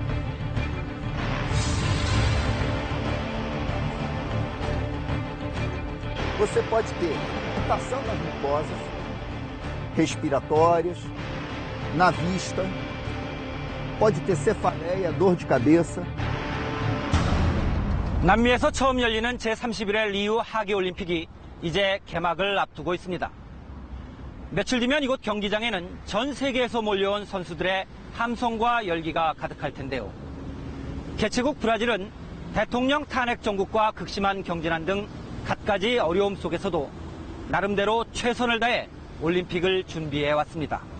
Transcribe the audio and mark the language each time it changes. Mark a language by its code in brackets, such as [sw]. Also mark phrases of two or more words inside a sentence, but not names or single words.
[pt] Você pode ter irritação nas mucosas respiratórias, na vista, pode ter cefaleia, dor de cabeça. [ko] 남미에서 처음 열리는 제31회 리우 하계올림픽이 이제 개막을 앞두고 있습니다. 며칠 뒤면 이곳 경기장에는 전 세계에서 몰려온 선수들의 함성과 열기가 가득할 텐데요. 개최국 브라질은 대통령 탄핵 정국과 극심한 경제난 등 갖가지 어려움 속에서도 나름대로 최선을 다해 올림픽을 준비해 왔습니다.